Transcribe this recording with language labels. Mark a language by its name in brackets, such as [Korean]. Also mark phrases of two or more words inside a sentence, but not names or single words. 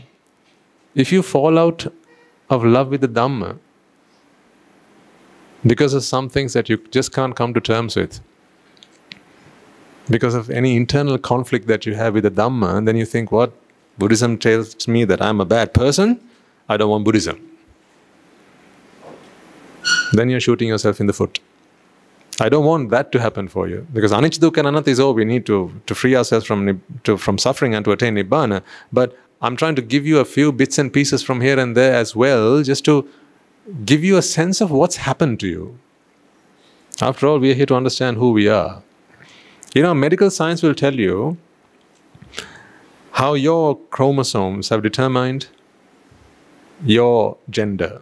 [English] If you fall out of love with the Dhamma because of some things that you just can't come to terms with, because of any internal conflict that you have with the Dhamma, and then you think, what? Buddhism tells me that I'm a bad person? I don't want Buddhism. Then you're shooting yourself in the foot. I don't want that to happen for you. Because [Pali] anicca, dukkha [English] and anatta is all we need to free ourselves from suffering and to attain Nibbana. But I'm trying to give you a few bits and pieces from here and there as well, just to give you a sense of what's happened to you. After all, we are here to understand who we are. You know, medical science will tell you how your chromosomes have determined your gender.